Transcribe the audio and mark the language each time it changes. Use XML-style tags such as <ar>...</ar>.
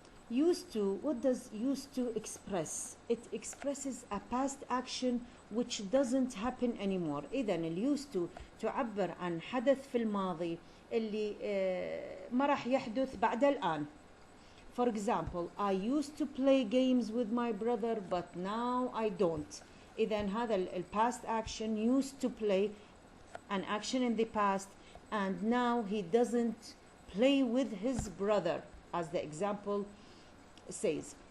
<en>Used to, what does used to express? It expresses a past action which doesn't happen anymore.</en> <ar>إذا ال used to تعبر عن حدث في الماضي اللي ما راح يحدث بعد الآن.</ar> <en>For example, I used to play games with my brother but now I don't.</en> <ar>إذا هذا ال</ar> <en>past action, used to play, an action in the past, and now he doesn't play with his brother as the example says.</en>